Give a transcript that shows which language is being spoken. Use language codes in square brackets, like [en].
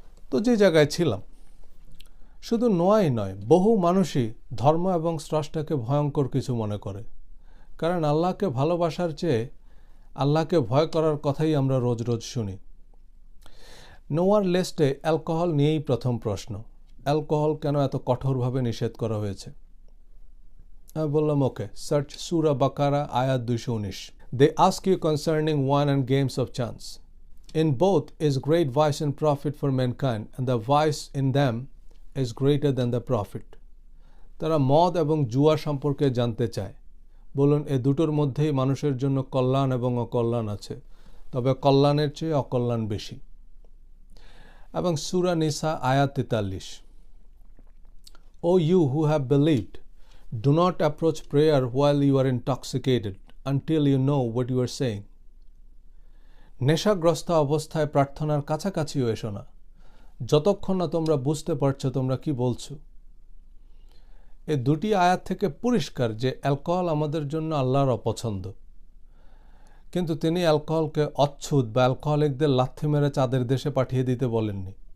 [bn] তো যে জায়গায় ছিলাম, শুধু নোয়াই নয়, বহু মানুষই ধর্ম এবং স্রষ্টাকে ভয়ঙ্কর কিছু মনে করে, কারণ আল্লাহকে ভালোবাসার চেয়ে আল্লাহকে ভয় করার কথাই আমরা রোজ রোজ শুনি। নোয়ার লিস্টে অ্যালকোহল নিয়েই প্রথম প্রশ্ন, অ্যালকোহল কেন এত কঠোরভাবে নিষেধ করা হয়েছে। আমি বললাম ওকে, সার্চ সূরা বাকারা আয়াত 219। [en] They ask you concerning wine and games of chance. In both is great vice and profit for mankind, and the vice in them is greater than the profit. [bn] তারা মদ এবং জুয়া সম্পর্কে জানতে চায়। বলুন, এ দুটোর মধ্যেই মানুষের জন্য কল্যাণ এবং অকল্যাণ আছে, তবে কল্যাণের চেয়ে অকল্যাণ বেশি। এবং সূরা নিসা আয়াত 43। [en] O you who have believed, do not approach prayer while you are intoxicated until you know what you are saying. [bn] নেশাগ্রস্ত অবস্থায় প্রার্থনার কাছাকাছিও এসো না, যতক্ষণ না তোমরা বুঝতে পারছো তোমরা কি বলছো। এই দুটি আয়াত থেকে পরিষ্কার যে অ্যালকোহল আমাদের জন্য আল্লাহর অপছন্দ, কিন্তু তিনি অ্যালকোহলকে অচ্ছুত বা অ্যালকোহলিকদের লাথি মেরে চাঁদের দেশে পাঠিয়ে দিতে বলেননি।